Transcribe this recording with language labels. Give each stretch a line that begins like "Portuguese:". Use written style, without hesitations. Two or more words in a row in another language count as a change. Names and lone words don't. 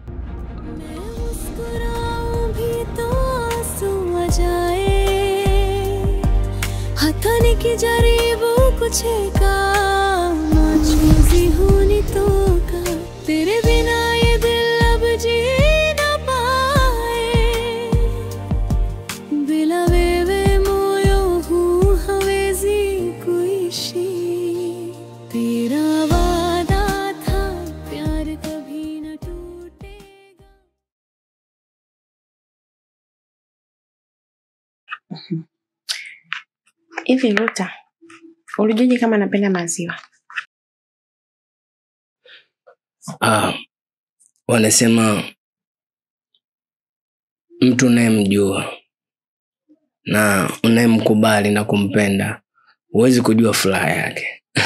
Swahili: Hata nikijaribu kucheka machozi hunitoka.
Hindi: तेरे बिना ये दिल अब जी ना पाए.
Swahili: Bila wewe moyo huu hawezi kuishi.
Hindi: तेरा वादा था प्यार कभी ना टूटेगा.
Swahili: Hivi Ruta, ulijuaje kama napenda maziwa? Wanasema mtu unayemjua na unayemkubali na kumpenda huwezi kujua furaha yake.